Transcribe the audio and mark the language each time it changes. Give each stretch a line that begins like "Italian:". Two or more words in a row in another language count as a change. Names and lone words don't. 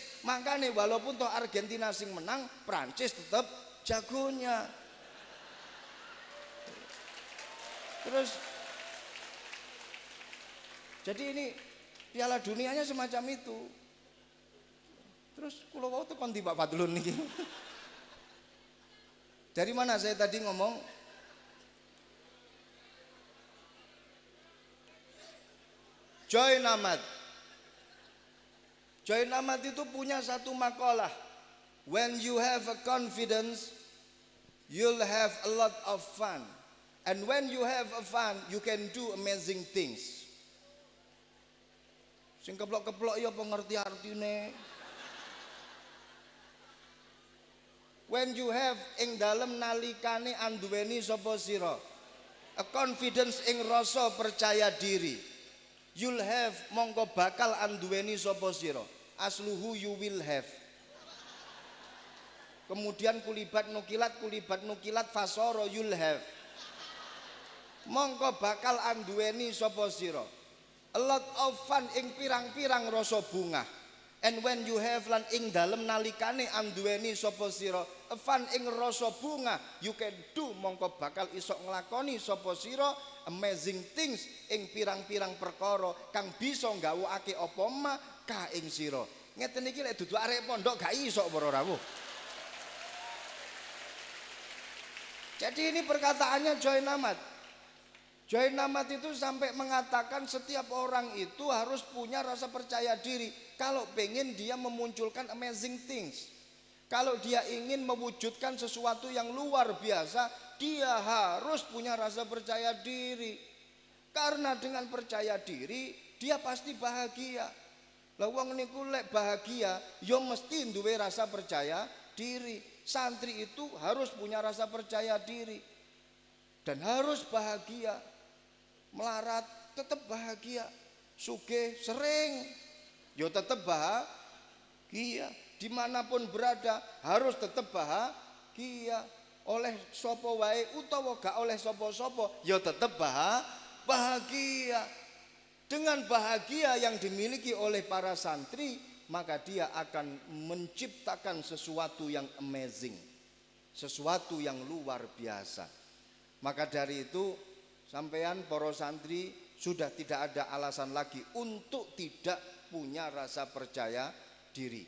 Indonesian: Makanya walaupun toh Argentina sing menang, Prancis tetap jagonya. Terus jadi ini Piala Dunianya semacam itu.
Javanese: Terus kula wau tekan di Pak Fadlun niki.
Indonesian: Dari mana saya tadi ngomong? Joy Namat. Joy Namat itu punya satu makalah.
English: When you have a confidence, you'll have a lot of fun. And when you have a fun, you can do amazing things.
Javanese: Sing keplok-keplok ya pengerti artine.
English: When you have
Javanese: ing dalem nalikane anduweni sapa sira,
English: a confidence
Javanese: ing rasa percaya diri,
English: you'll have
Javanese: mongko bakal anduweni sapa sira.
English: Asluhu you will have.
Indonesian: Kemudian kulibat nukilat fasoro
English: you'll have.
Javanese: Mongko bakal anduweni sapa sira.
English: A lot of fun
Javanese: ing pirang-pirang rasa bunga.
English: And when you have
Javanese: lan ing dalem nalikane anduweni sapa sira
English: a fun
Javanese: ing rasa bunga,
English: you can do
Javanese: mongko bakal iso nglakoni sapa sira
English: amazing things
Javanese: ing pirang-pirang perkara kang bisa nggawokake apa ma ka ing sira. Ngeten iki lek dudu arek pondok gak iso para rawuh.
Indonesian: Jadi ini perkataannya Joy Namat. Joy Namat itu sampai mengatakan setiap orang itu harus punya rasa percaya diri kalau pengen dia memunculkan
English: amazing things.
Indonesian: Kalau dia ingin mewujudkan sesuatu yang luar biasa, dia harus punya rasa percaya diri. Karena dengan percaya diri, dia pasti bahagia.
Javanese: Lah wong niku lek bahagia, ya mesti duwe rasa percaya diri.
Indonesian: Santri itu harus punya rasa percaya diri dan harus bahagia.
Javanese: Melarat tetap bahagia, sugih sering, yo tetap bahagia.
Indonesian: Dimanapun berada harus tetap bahagia.
Javanese: Oleh sopo wae utawa gak oleh sopo-sopo, yo tetap bahagia.
Indonesian: Dengan bahagia yang dimiliki oleh para santri, maka dia akan menciptakan sesuatu yang amazing, sesuatu yang luar biasa. Maka dari itu sampean para santri sudah tidak ada alasan lagi untuk tidak punya rasa percaya diri.